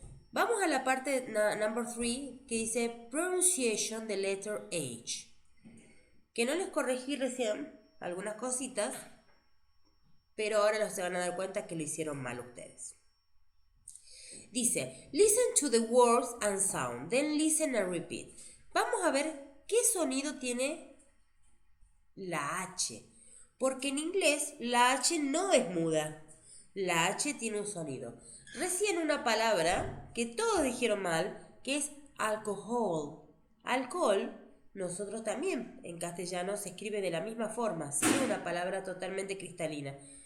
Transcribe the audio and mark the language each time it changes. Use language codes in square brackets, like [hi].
[es] Vamos a la parte number 3 que dice [en] pronunciation the letter H. [es] Que no les corregí recién algunas cositas, pero ahora se van a dar cuenta que lo hicieron mal ustedes. Dice, [en] listen to the words and sound, then listen and repeat. [es] Vamos a ver qué sonido tiene la H, porque en inglés la H no es muda, la H tiene un sonido. Recién una palabra que todos dijeron mal, que es alcohol. Alcohol, nosotros también en castellano se escribe de la misma forma, sí, una palabra totalmente cristalina.